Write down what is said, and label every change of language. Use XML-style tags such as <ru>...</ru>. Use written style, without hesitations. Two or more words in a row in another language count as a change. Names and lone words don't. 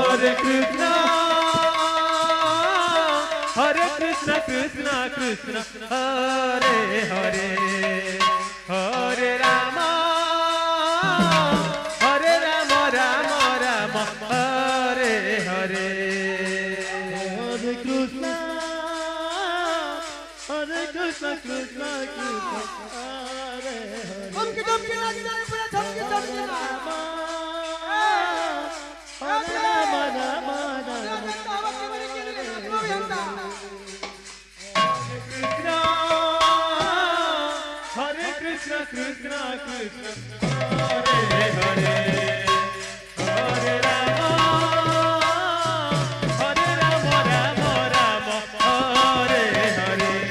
<sa>हरे कृष्ण, कृष्ण कृष्ण, हरे हरे, हरे राम, राम राम, हरे हरे. हरे कृष्ण, कृष्ण कृष्ण, हरे हरे.</sa> <hi>धमकी धमकी लगी ना पूरा धमकी धमकी ना</hi> <sa>हरे राम, राम राम. कृष्ण, कृष्ण कृष्ण, हरे हरे, हरे राम, राम राम, हरे हरे.</sa>